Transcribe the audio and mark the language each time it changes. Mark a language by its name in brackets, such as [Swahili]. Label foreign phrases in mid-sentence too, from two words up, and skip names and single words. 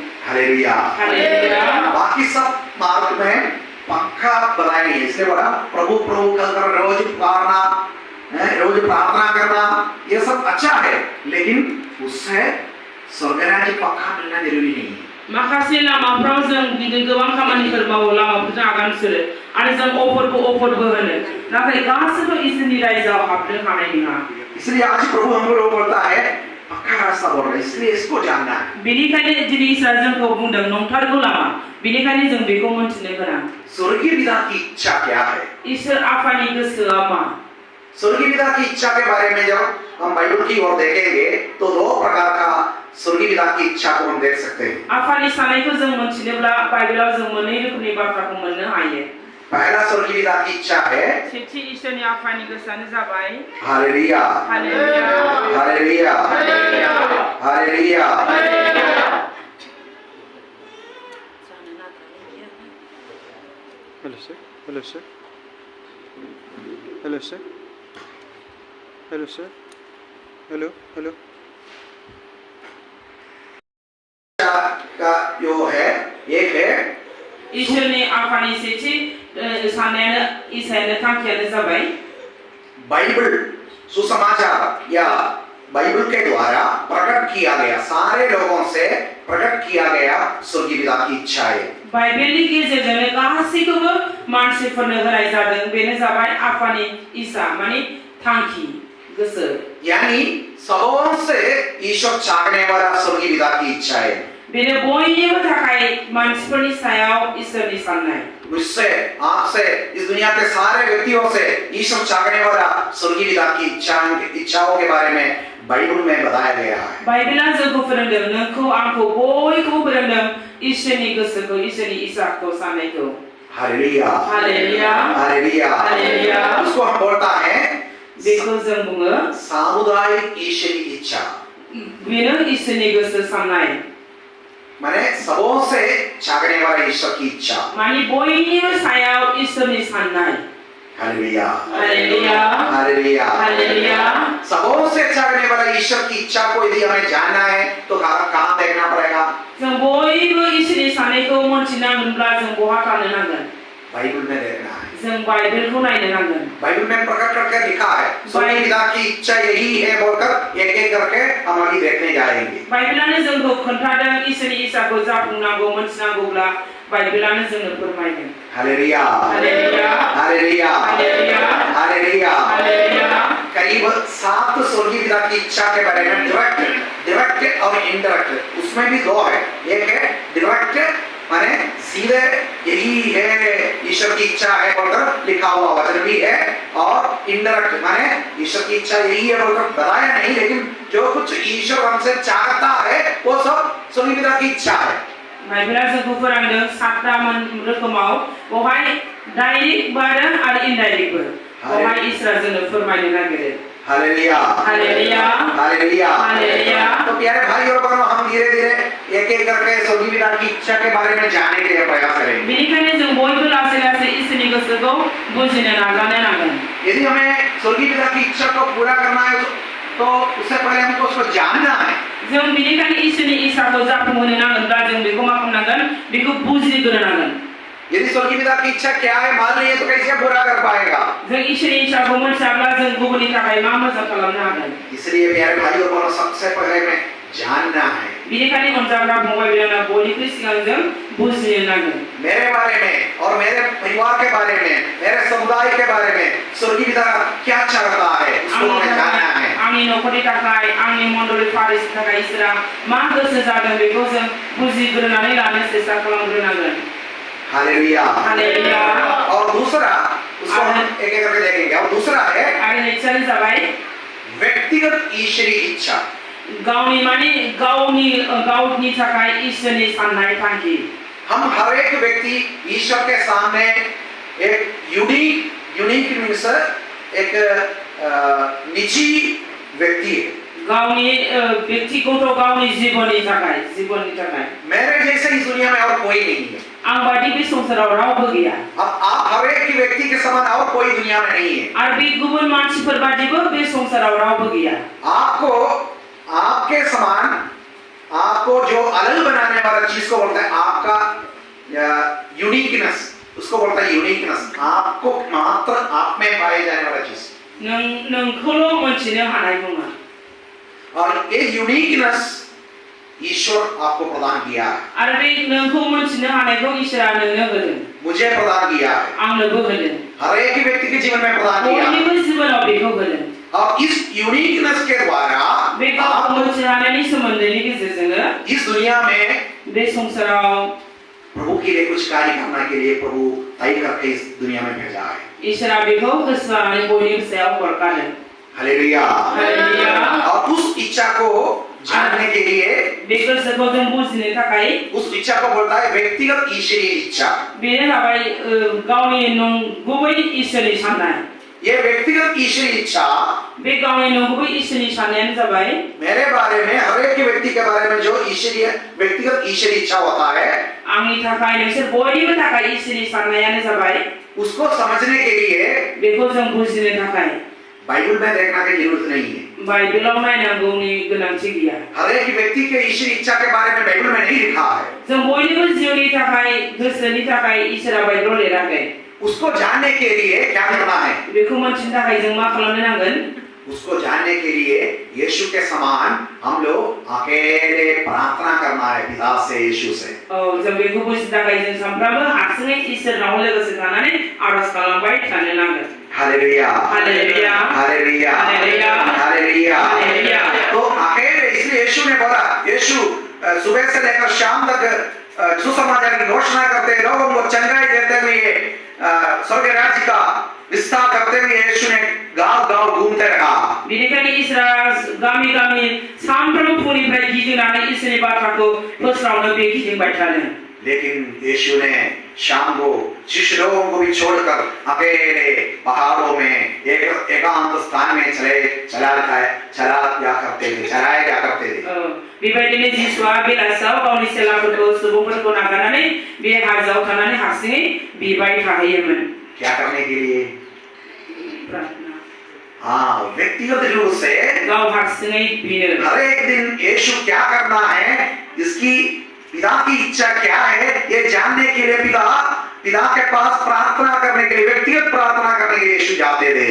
[Hindi] हालेलुया, हालेलुया। बाकी सब मार्ग में पक्का बताया नहीं है। इसलिए बोला प्रभु प्रभु कहकर रोज पुकारना, रोज प्रार्थना करना, ये सब अच्छा है, लेकिन उससे स्वर्ग राज्य पक्का मिलना जरूरी नहीं है। [Bodo] माखासे लामाफ्राव जों बिदिनो गोबां खामानिफोर मावो, लामाफोरजों आगान सुरो आरो जों अफरखौ अफरबो होनो, नाथाय गासैबो इसोरनि रायजोआव हाबनो हानाय नङा। [Hindi] इसलिए आज प्रभु हमको बोलता है पक्का रास्ता बोल रहा है, इसलिए इसको जानना है। [Bodo] बेनिखायनो दिनै इसोरा जोंखौ बुंदों नंथारगौ लामा, बेनिखायनो जों बेखौ मोनथिनो गोनां। [Hindi] स्वर्गीय पिता की इच्छा क्या है? [Bodo] ईश्वर आफानि गोसोआ मा? [Hindi] स्वर्गीय पिता की इच्छा के बारे में जब हम बाइबल की ओर देखेंगे, तो दो प्रकार का स्वर्गीय पिता की इच्छा को हम देख सकते हैं। [Bodo] आफानि साननायखौ जों मोनथिनोब्ला बाइबेलाव जों मोननै रोखोमनि बाथ्राखौ मोननो हायो। [Hindi] पहला स्वर्गीय पिता की इच्छा है, [Bodo] सेथि ईश्वरनि आफानि गोसोआनो जाबाय [Hindi] हालेलुया, हालेलुया, हालेलुया, हालेलुया, हालेलुया। [English] Hello sir, hello sir, hello sir, hello sir, hello, hello. [Hindi] का जो है, एक है [Bodo] ईश्वरनि आफानि सेथि साननायानो ईसायानो थांखियानो जाबाय [Hindi] बाइबल सुसमाचार या बाइबल के द्वारा प्रकट किया गया, सारे लोगों से प्रकट किया गया स्वर्गीय पिता की इच्छा है। [Bodo] बाइबेलनि गेजेरजों गासैखौबो मानसिफोरनो होनाय जादों, बेनो जाबाय आफानि इच्छा माने थांखि गोसो। [Hindi] यानी सबों से ईश्वर चाहने वाला स्वर्गीय पिता की इच्छा है। [Bodo] बेनो बयनिबो थाखाय मानसिफोरनि सायाव ईश्वरनि साननाय। [Hindi] मुझसे, आपसे, इस दुनिया के सारे व्यक्तियों से ईश्वर चाहने वाला स्वर्गीय पिता की इच्छाओं के बारे में बाइबल में बताया गया है। [Bodo] बाइबेला जोंखौ फोरोंदों, नोंखौ आंखौ बयखौबो फोरोंदों ईश्वरनि गोसोखौ, ईश्वरनि इच्छाखौ साननायखौ। [Hindi] हालेलुया, हालेलुया, हालेलुया, हालेलुया। उसको हम बोलता है [Bodo] बेखौ जों बुङो [Hindi] सामुदायिक ईश्वरी इच्छा। [Bodo] बेनो ईश्वरनि गोसो साननाय। [Hindi] माने सबों से जागने वाला ईश्वर की इच्छा। [Bodo] माने बयनिबो सायाव इसोरनि साननाय। [Hindi] हालेलुया हालेलुया हालेलुया हालेलुया। सबों से जागने वाला ईश्वर की इच्छा को यदि हमें जानना है तो कहाँ देखना पड़ेगा? [Bodo] जों बयबो इसोरनि साननायखौ मोनथिनांगोनब्ला जों बहा थांनो नांगोन? [Hindi] बाइबल में देखना है। [Bodo] जों बाइबेलखौ नायनो नांगोन। [Hindi] बाइबल में प्रकट करके लिखा है स्वर्गीय पिता की इच्छा यही है बोलकर एक एक करके हम आगे देखने जाएंगे। [Bodo] बाइबेलानो जोंखौ खोन्थादों इसोरनि इच्छाखौ जाफुंनांगौ मोनथिनांगौब्ला बाइबेलानो जोंनो फोरमायदों। [Hindi] हालेलुया हालेलुया हालेलुया हालेलुया हालेलुया। हालेलुया। करीब 7 स्वर्गीय पिता की इच्छा के बारे में डायरेक्ट और इनडायरेक्ट, उसमें भी 2 है। एक है डायरेक्ट माने सीधे यही है ईश्वर की इच्छा है बोलकर लिखा हुआ वचन भी है, और इनडायरेक्ट माने ईश्वर की इच्छा यही है बोलकर बताया नहीं, लेकिन जो कुछ ईश्वर हमसे चाहता है वो सब स्वर्गीय पिता की इच्छा है। [Bodo] बाइबेला जोंखौ फोरोंदों 7 रोखोमाव, बेवहाय डाइरेक्ट आरो इनडाइरेक्टबो बेवहाय इसोरा जोंनो फोरमायनो नागिरो। [Hindi] हालेलुया हालेलुया हालेलुया हालेलुया। तो प्यारे भाई और बहनों, हम धीरे धीरे एक एक करके स्वर्गीय पिता की इच्छा के बारे में जानने के लिए प्रयास करेंगे। [Bodo] बेनिखायनो जों बयबो लासै लासै इसोरनि गोसोखौ बुजिनो नाजानो नांगोन। [Hindi] यदि हमें स्वर्गीय पिता की इच्छा को पूरा करना है तो उससे पहले हमको उसको जानना है। [Bodo] जों बेनिखायनो इसोरनि इच्छाखौ जाफुंहोनो नांगोनब्ला जों बेखौ मा खालामनांगोन? बेखौ बुजिग्रोनो नांगोन। [Hindi] यदि स्वर्गीय पिता की इच्छा क्या है मान नहीं है तो कैसे पूरा कर पाएगा? [Bodo] जों इसोरनि इच्छाखौ मोनथियाब्ला जों गुबुननि थाखाय मा मोजां खालामनो हागोन? [Hindi] इसलिए प्यारे भाई और बहनों, सबसे पहले में जानना है। [Bodo] बेनिखायनो अनजाग्रा फंबाय बिनानाव, बयनिख्रुइ सिगां जों बुजिनो नांगोन। [Hindi] मेरे बारे में और मेरे परिवार के बारे में, मेरे समुदाय के बारे में स्वर्गीय पिता क्या चाहता है उसको हमें जानना है। [Bodo] आंनि नखरनि थाखाय, आंनि मण्डली फारिसनि थाखाय इसोरा मा गोसो जादों बेखौ जों बुजिग्रोनानै लानो सेस्ता खालामग्रोनांगोन। [Hindi] हालेलुया हालेलुया। और दूसरा उसको हम एक एक करके देखेंगे। और दूसरा है [Bodo] आरो नैथियानो जाबाय [Hindi] व्यक्तिगत ईश्वरीय इच्छा। [Bodo] गावनि थाखाय इसोरनि साननाय थांखि। [Hindi] हम हर एक व्यक्ति ईश्वर के सामने एक [English] unique means [Hindi] एक निजी व्यक्ति है। [Bodo] गावनि व्यक्तिगत गावनि जीवननि थाखाय [Hindi] मेरे जैसे इस दुनिया में और कोई नहीं है। [Bodo] आं बादि बे संसाराव रावबो गैया। [Hindi] अब आप हर एक व्यक्ति के समान और कोई दुनिया में नहीं है। [Bodo] आरो बे गुबुन मानसिफोर बादिबो बे संसाराव रावबो गैया। [Hindi] आपको आपके समान, आपको जो अलग बनाने वाला चीज को बोलता है आपका यूनिकनेस, उसको बोलता है यूनिकनेस। आपको मात्र आप में पाए जाने वाला चीज, [Bodo] नोंखौल' मोनथिनो हानाय नङा। [Hindi] और ये यूनिकनेस ईश्वर आपको प्रदान किया है। [Bodo] आरो बे नोंखौ मोनथिनो हानायखौ इसोरा नोंनो होदों। [Hindi] मुझे प्रदान किया है। [Bodo] आंनोबो होदों। [Hindi] हर एक व्यक्ति के जीवन में प्रदान किया है। [Bodo] बयनिबो जिबनाव बेखौ होदों। [Hindi] और इस यूनिकनेस के द्वारा [Bodo] बे गावखौ मोनथिनो हानायनि सोमोन्दैनि गेजेरजों [Hindi] इस दुनिया में [Bodo] बे संसाराव [Hindi] प्रभु के लिए कुछ कार्य करने के लिए प्रभु तय करके इस दुनिया में भेजा है। [Bodo] इसोरा बेखौ गोसो लानानै बयनिबो सायाव हरखादों। [Hindi] हालेलुया हालेलुया। और उस इच्छा को जानने के लिए [Bodo] बे गोसोखौ जों बुजिनो थाखाय [Hindi] उस इच्छा को बोलता है व्यक्तिगत ईश्वरीय इच्छा। [Bodo] बेनो जाबाय गावनि नंगुबै इसोरनि साननाय। [Hindi] ये व्यक्तिगत ईश्वरीय इच्छा [Bodo] बे गावनि नंगुबै इसोरनि साननायानो जाबाय [Hindi] मेरे बारे में, हर एक व्यक्ति के बारे में जो ईश्वरीय व्यक्तिगत ईश्वरीय इच्छा होता है, [Bodo] आंनि थाखाय नोंसोर बयनिबो थाखाय इसोरनि साननायानो जाबाय [Hindi] उसको समझने के लिए [Bodo] बेखौ जों बुजिनो थाखाय [Hindi] बाइबल में देखना की जरूरत नहीं है। [Bodo] बाइबेलाव नायनांगौनि गोनांथि गैया। [Hindi] हर एक व्यक्ति के ईश्वरीय इच्छा के बारे में बाइबल में नहीं लिखा है। [Bodo] जों बयनिबो जिउनि थाखाय, गोसोनि थाखाय इसोरा बाइबेलाव लिराखै। [Hindi] उसको जानने के लिए क्या करना है? [Bodo] बेखौ मोनथिनो थाखाय जों मा खालामनो नांगोन? [Hindi] उसको जानने के लिए यीशु के समान हम लोग अकेले प्रार्थना करना है पिता से, यीशु से। [Bodo] जों बेखौ बुजिनो थाखाय जों सानफ्रामबो हारसिङै इसोरनाव लोगोसे थानानै आरज खालामबाय थानो नांगोन। [Hindi] हालेलुया हालेलुया हालेलुया हालेलुया हालेलुया। हालेलुया। तो अकेले, इसलिए यीशु ने बोला, यीशु सुबह से लेकर शाम तक सुसमाचार की घोषणा करते, लोगों को चंगाई देते हुए, स्वर्ग राज्य का विस्तार करते हुए यीशु ने गांव-गांव घूमते रहा। [Bodo] बेनिखायनो इसोरा गामि-गामि सानफ्रोमबो फुंनिफ्राय गिदिंनानै इसोरनि बाथ्राखौ फोस्रावनो बे गिदिंबाय थादों। [Hindi] लेकिन यीशु ने शाम को शिष्य लोगों को भी छोड़कर अकेले पहाड़ों में एकांत स्थान में चलाया करते थे। [Bodo] बेबायदिनो जिसुआ बेलासियाव गावनि सेलाफोरखौ सुबुंफोरखौ नागारनानै बे हाजोआव थानानै हारसिङै बिबाय थाहैयोमोन। [Hindi] क्या करने के लिए? प्रार्थना हाँ, व्यक्तिगत रूप से [Bodo] गाव हारसिङै बिनो। [Hindi] हर एक दिन यीशु क्या करना है, इसकी पिता की इच्छा क्या है, ये जानने के लिए पिता के पास प्रार्थना करने के लिए, व्यक्तिगत प्रार्थना करने के लिए यीशु जाते थे।